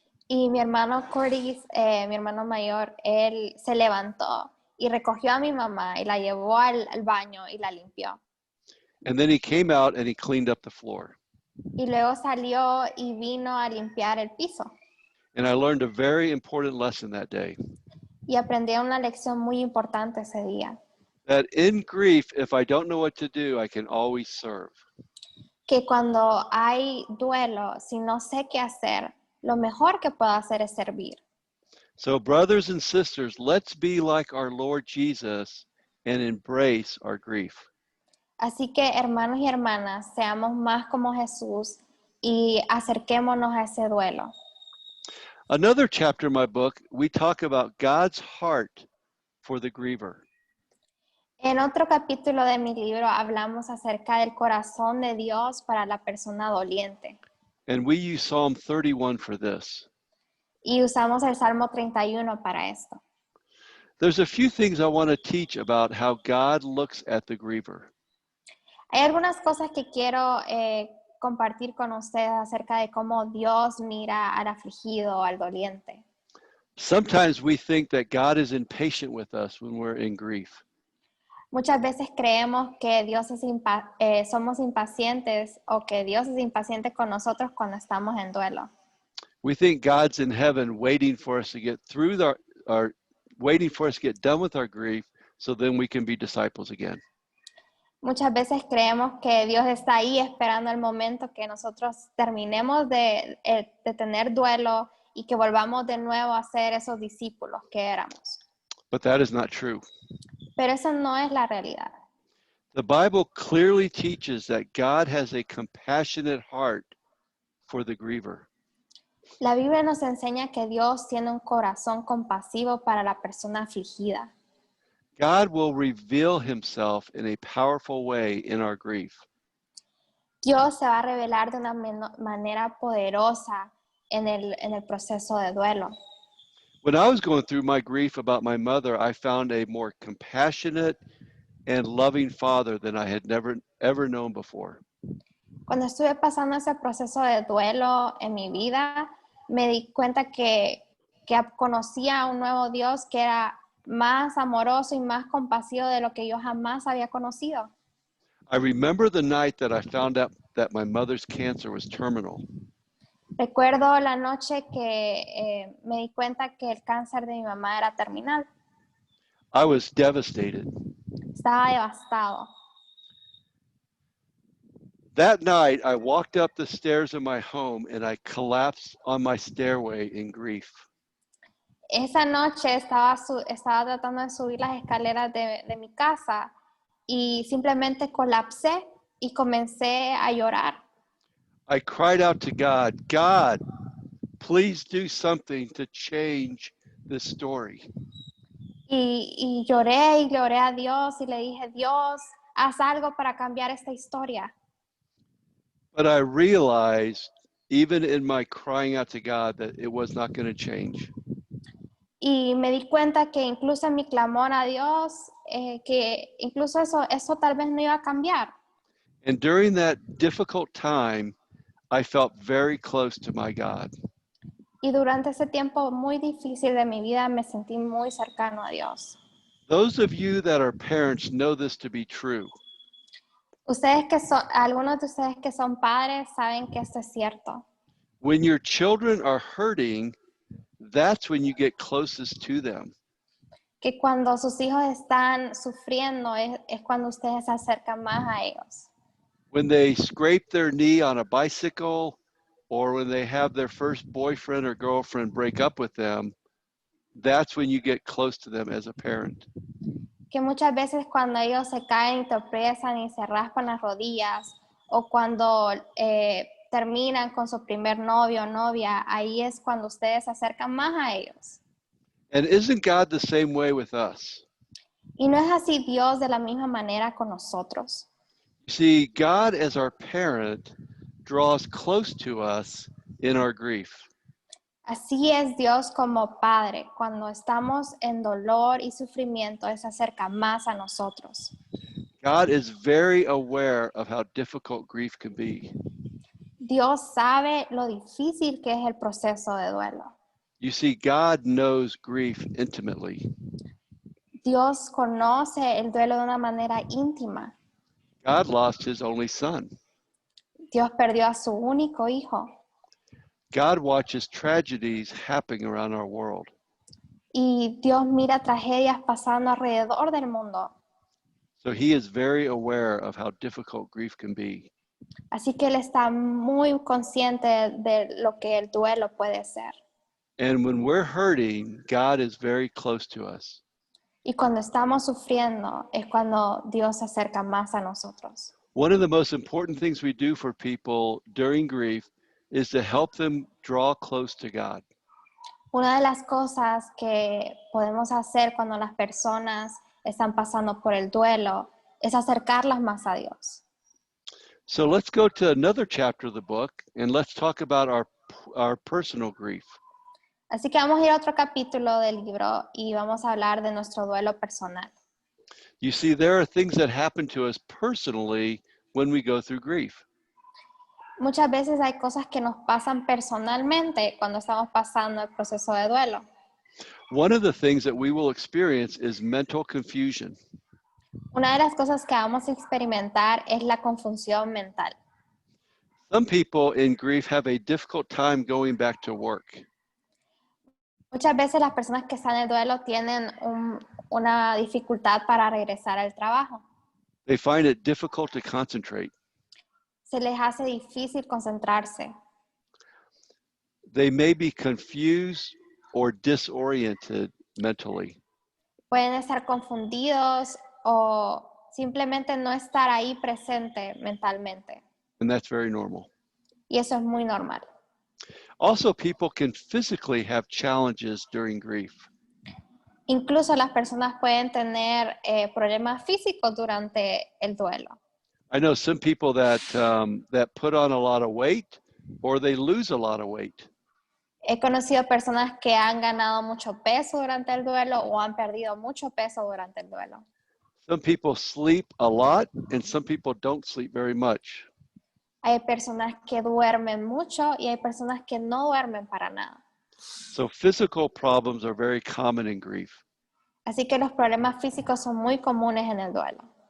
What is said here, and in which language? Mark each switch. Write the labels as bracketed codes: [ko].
[es] Y mi hermano Curtis, mi hermano mayor, él se levantó y recogió a mi mamá y la llevó al baño y la limpió. [en] And then he came out and he cleaned up the floor. [es] Y luego salió y vino a limpiar el piso. [en] And I learned a very important lesson that day. [es] Y aprendí una lección muy importante ese día. [en] That in grief, if I don't know what to do, I can always serve. [es] Que cuando hay duelo, si no sé qué hacer, lo mejor que puedo hacer es servir. [en] So brothers and sisters, let's be like our Lord Jesus and embrace our grief. [es] Así que hermanos y hermanas, seamos más como Jesús y acerquémonos a ese duelo. [en] Another chapter in my book, we talk about God's heart for the griever. [es] En otro capítulo de mi libro hablamos acerca del corazón de Dios para la persona doliente. [en] And we use Psalm 31 for this. [es] Y usamos el Salmo 31 para esto. [en] There's a few things I want to teach about how God looks at the griever. [es] Hay algunas cosas que quiero compartir con ustedes acerca de cómo Dios mira al afligido, al doliente. [en] Sometimes we think that God is impatient with us when we're in grief. [es] Muchas veces creemos que somos impacientes o que Dios es impaciente con nosotros cuando estamos en duelo. [en] We think God's in heaven waiting for us to get through waiting for us to get done with our grief so then we can be disciples again. [es] Muchas veces creemos que Dios está ahí esperando el momento que nosotros terminemos de tener duelo y que volvamos de nuevo a ser esos discípulos que éramos. [en] But that is not true. [es] Pero eso no es la realidad. [en] The Bible clearly teaches that God has a compassionate heart for the griever. [es] La Biblia nos enseña que Dios tiene un corazón compasivo para la persona afligida. [en] God will reveal himself in a powerful way in our grief. [es] Dios se va a revelar de una manera poderosa en el proceso de duelo. [en] When I was going through my grief about my mother, I found a more compassionate and loving father than I had ever known before. [es] Cuando estuve pasando ese proceso de duelo en mi vida, me di cuenta que conocía a un nuevo Dios que era más amoroso y más compasivo de lo que yo jamás había conocido. [en] I remember the night that I found out that my mother's cancer was terminal. [es] Recuerdo la noche que me di cuenta que el cáncer de mi mamá era terminal. [en] I was devastated. [es] Estaba devastado. [en] That night, I walked up the stairs of my home and I collapsed on my stairway in grief. [es] Esa noche estaba tratando de subir las escaleras de mi casa y simplemente colapsé y comencé a llorar. [en] I cried out to God, God, please do something to change this story. [es] Y lloré a Dios y le dije, Dios, haz algo para cambiar esta historia. [en] But I realized, even in my crying out to God, that it was not going to change. [es] Y me di cuenta que incluso en mi clamor a Dios, que incluso eso tal vez no iba a cambiar. [en] And during that difficult time, I felt very close to my God. [es] Y durante ese tiempo muy difícil de mi vida me sentí muy cercano a Dios. [en] Those of you that are parents know this to be true. [es] Algunos de ustedes que son padres saben que esto es cierto. [en] When your children are hurting, that's when you get closest to them. [es] Que cuando sus hijos están sufriendo es cuando ustedes se acercan más a ellos. [en] When they scrape their knee on a bicycle, or when they have their first boyfriend or girlfriend break up with them, that's when you get close to them as a parent. [es] Que muchas veces cuando ellos se caen y tropiezan y se raspan las rodillas, o cuando terminan con su primer novio o novia, ahí es cuando ustedes se acercan más a ellos. [en] And isn't God the same way with us? [es] Y no es así Dios de la misma manera con nosotros. [en] You see, God as our parent draws close to us in our grief. [es] Así es Dios como Padre. Cuando estamos en dolor y sufrimiento, Él se acerca más a nosotros. [en] God is very aware of how difficult grief can be. [es] Dios sabe lo difícil que es el proceso de duelo. [en] You see, God knows grief intimately. [es] Dios conoce el duelo de una manera íntima. [en] God lost his only son. [es] Dios perdió a su único hijo. [en] God watches tragedies happening around our world. [es] Y Dios mira tragedias pasando alrededor del mundo. [en] So he is very aware of how difficult grief can be. [es] Así que Él está muy consciente de lo que el duelo puede ser. [en] And when we're hurting, God is very close to us. [es] Y cuando estamos sufriendo es cuando Dios se acerca más a nosotros. [en] One of the most important things we do for people during grief is to help them draw close to God. [es] Una de las cosas que podemos hacer cuando las personas están pasando por el duelo es acercarlas más a Dios. [en] So let's go to another chapter of the book and let's talk about our personal grief. [es] Así que vamos a ir a otro capítulo del libro y vamos a hablar de nuestro duelo personal. [en] You see, there are things that happen to us personally when we go through grief. [es] Muchas veces hay cosas que nos pasan personalmente cuando estamos pasando el proceso de duelo. [en] One of the things that we will experience is mental confusion. [es] Una de las cosas que vamos a experimentar es la confusión mental. [en] Some people in grief have a difficult time going back to work. [es] Muchas veces las personas que están en el duelo tienen una dificultad para regresar al trabajo. [en] They find it difficult to concentrate. [es] Se les hace difícil concentrarse. [en] They may be confused or disoriented mentally. [es] Pueden estar confundidos o simplemente no estar ahí presente mentalmente. [en] And that's very normal. [es] Y eso es muy normal. [en] Also, people can physically have challenges during grief. [es] Incluso las personas pueden tener problemas físicos durante el duelo. [en] I know some people that put on a lot of weight or they lose a lot of weight. [es] He conocido personas que han ganado mucho peso durante el duelo o han perdido mucho peso durante el duelo. [en] Some people sleep a lot and some people don't sleep very much. [es] Hay personas que duermen mucho y hay personas que no duermen para nada. [en] So physical problems are very common in grief. [es] Así que los problemas físicos son muy comunes en el duelo.